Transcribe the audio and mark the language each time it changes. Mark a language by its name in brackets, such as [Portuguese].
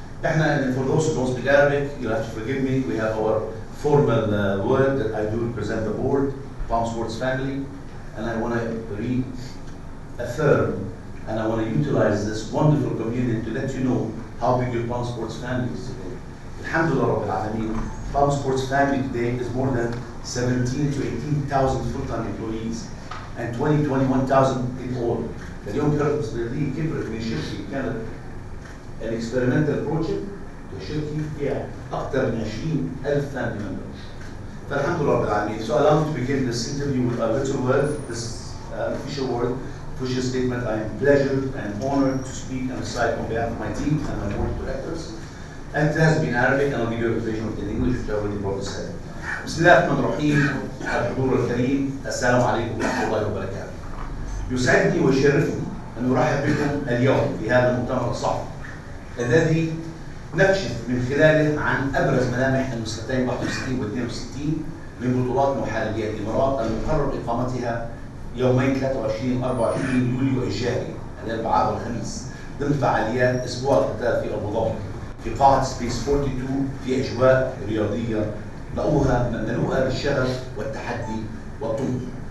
[Arabic] احنا [English] for those who don't speak Arabic, you'll have to forgive me. We have our formal word that I do represent the board, Palm Sports family, and I want to reaffirm and I want to utilize this wonderful community to let you know how big your Palm Sports family is today. Alhamdulillah Rabbil Alameen, Palm Sports family today is more than 17 to 18,000 full-time employees and 21,000 in all. [Arabic] اليوم كبرت من شركة كانت [English] الاكسبيرمنتال بروجكت [Arabic] لشركة فيها أكثر من 20,000 [English] family members. [Arabic] فالحمد لله رب العالمين. [English] So allow me to begin this interview with a little word, this official word, official statement. I am pleasured and honored to speak and recite on behalf of my team and my board of directors. And it has been Arabic, and I'll give you a version of it in English, which I already brought this head. [Arabic] بسم الله الرحمن الرحيم. الحضور الكريم، السلام عليكم ورحمة الله وبركاته. يسعدني ويشرفني أن أرحب بكم اليوم في هذا المؤتمر الصحفي الذي نكشف من خلاله عن أبرز ملامح النسختين 61 و 62 من بطولات محلية الإمارات المقرر إقامتها يومين 23 و 24 يوليو الجاري الأربعاء والخميس ضمن فعاليات أسبوع القتال في أبو ظبي في قاعة سبيس 42 في أجواء رياضية مملوءة بالشغف والتحدي والطموح.